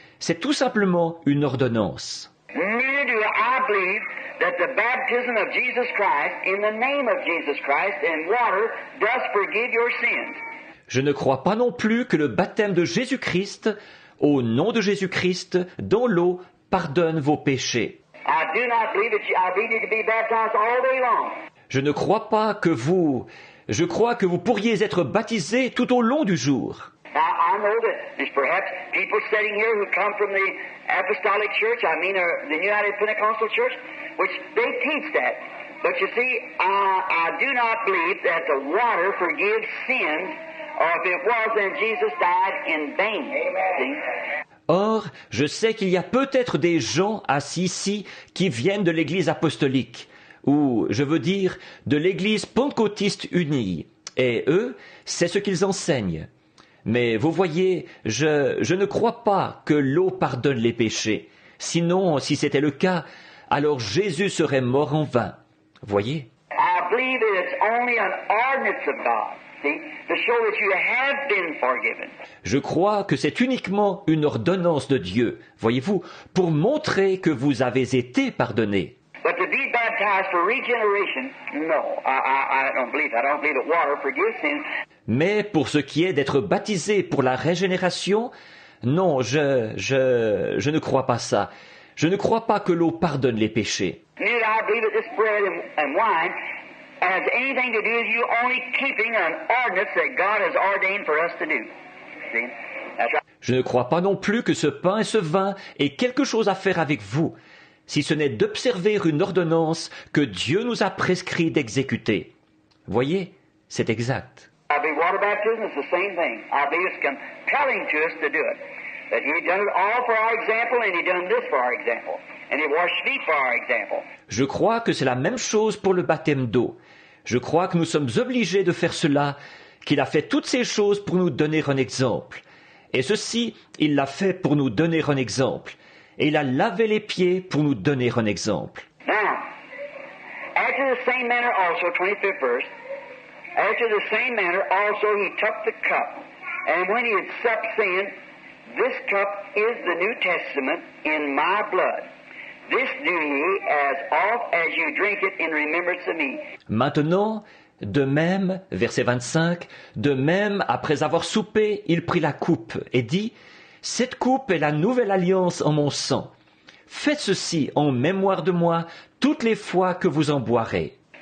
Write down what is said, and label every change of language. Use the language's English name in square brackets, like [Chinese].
[French] C'est tout simplement une ordonnance. [English] Neither do I believe that the baptism of Jesus Christ, in the name of Jesus Christ, in water, does forgive your sins. [French] Je ne crois pas non plus que le baptême de Jésus-Christ, au nom de Jésus-Christ, dans l'eau, pardonne vos péchés. [English] I do not believe that I believe you to be baptized all day long. [French] Je ne crois pas que Je crois que vous pourriez être baptisés tout au long du jour. [English] Now, I know that there's perhaps people sitting here who come from the Apostolic Church, the United Pentecostal Church, which they teach that. But you see, I do not believe that the water forgives sins, or if it was, then Jesus died in vain. See? [French] Or, je sais qu'il y a peut-être des gens assis ici qui viennent de l'Église apostolique, ou, je veux dire, de l'Église pentecôtiste unie. Et eux, c'est ce qu'ils enseignent. Mais vous voyez, je ne crois pas que l'eau pardonne les péchés. Sinon, si c'était le cas, alors Jésus serait mort en vain. Voyez? [English] I believe that it's only an ordinance of God, see, to show that you have been forgiven. [French] Je crois que c'est uniquement une ordonnance de Dieu, voyez-vous, pour montrer que vous avez été pardonnés. [English] But to be baptized for regeneration, no, I don't believe that. I don't believe that water forgives sins. [French] Mais pour ce qui est d'être baptisé pour la régénération, non, je ne crois pas ça. Je ne crois pas que l'eau pardonne les péchés. [English] Neither I believe that this bread and wine has anything to do with you only keeping an ordinance that God has ordained for us to do. See? That's right. [French] Je ne crois pas non plus que ce pain et ce vin aient quelque chose à faire avec vous, si ce n'est d'observer une ordonnance que Dieu nous a prescrit d'exécuter. Voyez, c'est exact. [English] I believe water baptism is the same thing. I believe it's compelling to us to do it. That He done it all for our example, and He done this for our example. and He washed feet for our example. [French] Je crois que c'est la même chose pour le baptême d'eau. Je crois que nous sommes obligés de faire cela, qu'il a fait toutes ces choses pour nous donner un exemple. Et ceci, il l'a fait pour nous donner un exemple. Et il a lavé les pieds pour nous donner un exemple. [English] Now, after the same manner also, 25th verse, after the same manner also He took the cup, and when He had supped, saying, This cup is the New Testament in my blood. This do ye as oft as you drink it in remembrance of me. [French] Maintenant, de même, verset 25, de même, après avoir soupé, il prit la coupe et dit, Cette coupe est la nouvelle alliance en mon sang. Faites ceci en mémoire de moi toutes les fois que vous en boirez.